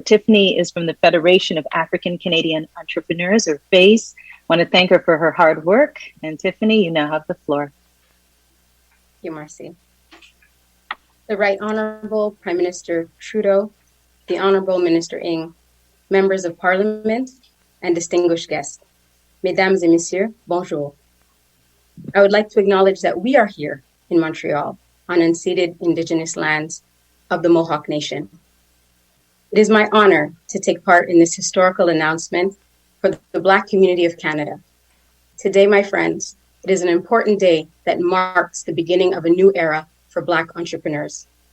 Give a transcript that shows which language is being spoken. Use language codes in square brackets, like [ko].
[en] Tiffany is from the Federation of African Canadian Entrepreneurs, or FACE. I want to thank her for her hard work. And Tiffany, you now have the floor. Thank you, Marci. The Right Honourable Prime Minister Trudeau, the Honourable Minister Ng, members of Parliament, and distinguished guests. [fr] Mesdames et Messieurs, bonjour. [en] I would like to acknowledge that we are here in Montreal on unceded Indigenous lands of the Mohawk Nation. It is my honor to take part in this historical announcement for the Black community of Canada. Today, my friends, it is an important day that marks the beginning of a new era for Black entrepreneurs.